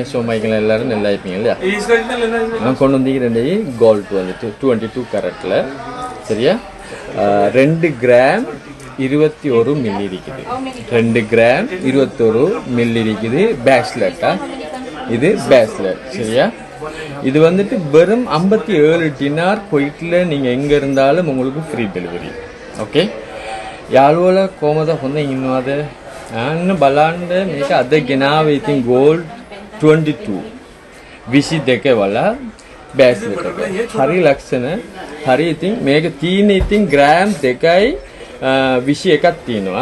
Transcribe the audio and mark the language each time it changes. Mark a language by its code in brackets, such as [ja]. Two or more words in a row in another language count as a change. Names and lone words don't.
[ta] சோமாய்க்கலாம் எல்லாரும் நல்லா இருப்பீங்க இல்லையா? நான் கொண்டு வந்து கோல்டு வந்துட்டு 22 கேரட்டில் சரியா 2 கிராம் 21 மில்லி இருக்குது. 2 கிராம் 21 மில்லி இருக்குது. பேஸ்லெட்டா இது பேஸ்லெட் சரியா? இது வந்துட்டு வெறும் 57 டினார் குவைத்தில் நீங்கள் எங்கே இருந்தாலும் உங்களுக்கு [en] free delivery. [si] ஓகே යාළුවල කොහමද හොඳ ඉන්නවද? අන්න බලන්න මේක අද ගෙනාවේ ඉතින් gold 22 22 වල බෑස්ලට් එක. හරි ලක්ෂණ. හරි ඉතින් මේක තියෙන ඉතින් ග්‍රෑම් 2යි 21ක් තියෙනවා.